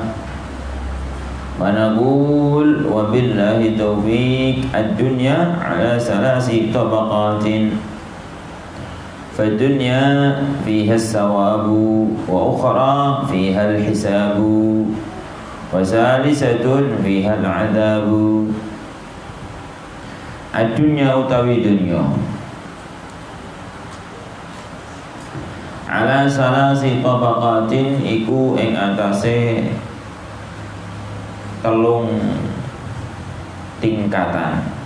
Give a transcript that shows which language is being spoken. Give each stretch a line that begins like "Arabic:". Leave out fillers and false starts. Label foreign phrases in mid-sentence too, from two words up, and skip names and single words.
Arabic: ونقول وبالله التوفيق الدنيا على ثلاث طبقات. فالدنيا فيها الثواب والأخرى فيها الحساب وثالثة فيها العذاب.
Javanese: Ad-dunya utawi dunya
Arabic: على ثلاث طبقات
Javanese: iku ing atase telung tingkatan.